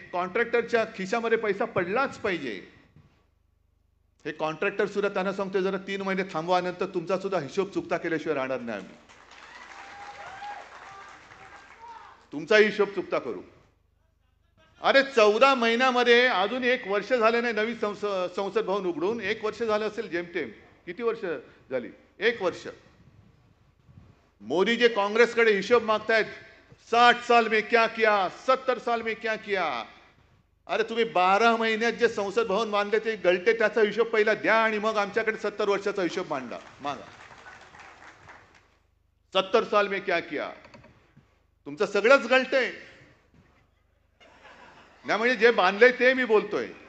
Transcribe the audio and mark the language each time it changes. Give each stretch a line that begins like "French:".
Marathi: कॉन्ट्रॅक्टरच्या खिशामध्ये पैसा पडलाच पाहिजे. हे कॉन्ट्रॅक्टर सुद्धा त्यांना सांगतो, जरा 3 महिने थांबवा, नंतर तुमचा सुद्धा हिशोब चुकता केल्याशिवाय राहणार नाही आम्ही. तुमचा हिशोब चुकता करू. अरे 14 महिन्यामध्ये अजून 1 वर्ष झाले नाही नवीन संसद भवन उघडून. 1 वर्ष झालं असेल जेमतेम. किती वर्ष झाली? 1 वर्ष. मोदी जे काँग्रेसकडे हिशोब मागतायत,
Hindi: 60 साल में क्या किया,
Marathi: 70 साल में क्या किया. अरे तुम्ही 12 महिन्यात जे संसद भवन बांधले ते गळते, त्याचा हिशोब पहिला द्या आणि मग आमच्याकडे 70 वर्षाचा हिशोब मागा.
Hindi: 70 साल में क्या किया.
Marathi: तुमचं सगळंच गळतंय. नाही म्हणजे जे बांधले ते मी बोलतोय.